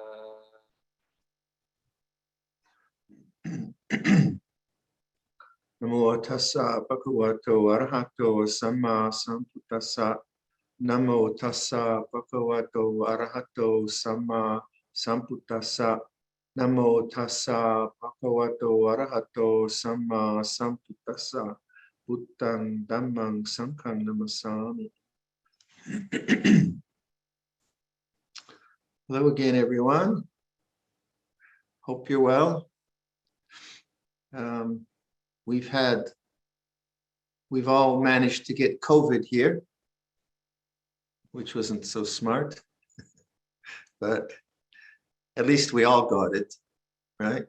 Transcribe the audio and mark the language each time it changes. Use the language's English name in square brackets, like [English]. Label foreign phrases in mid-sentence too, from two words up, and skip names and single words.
[Pali] Namo tassa bhagavato arahato samma sambuddhassa. Namo tassa bhagavato arahato samma sambuddhassa. Namo tassa bhagavato arahato samma sambuddhassa. Buddhang dhammang sanghang namasami. [English] Hello again, everyone. Hope you're well. We've all managed to get COVID here, which wasn't so smart, but at least we all got it, right?